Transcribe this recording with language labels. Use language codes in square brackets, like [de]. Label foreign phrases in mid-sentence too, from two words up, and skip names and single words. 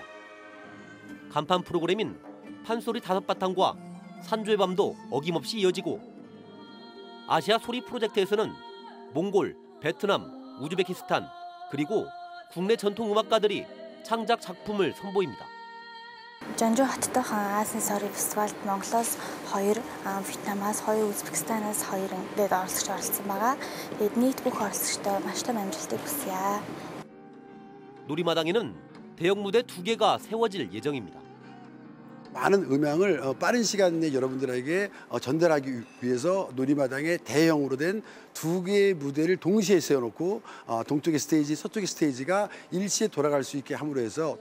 [ko] 간판 프로그램인 판소리 5바탕과 산조의 밤도 어김없이 이어지고 아시아 소리 프로젝트에서는 몽골, 베트남, 우즈베키스탄 그리고 국내 전통 음악가들이 창작 작품을 선보입니다. [mn] 전주 хотдох Азийн сорын фестивальд Монголоос 2, Вьетнамаас 2, Узбекистанаас 2 ингээд оролцогч оролцсон байгаа. Тэгээд нийт бүх оролцогчтой маш том амжилтыг хүсье. [ko] 놀이마당에는 대형 무대 2개가 세워질 예정입니다. 많은 음향을 빠른 시간 내에 여러분들에게 전달하기 위해서 놀이마당에 대형으로 된 2개의 무대를 동시에 세워놓고 동쪽의 스테이지, 서쪽의 스테이지가 일시에 돌아갈 수 있게 함으로 해서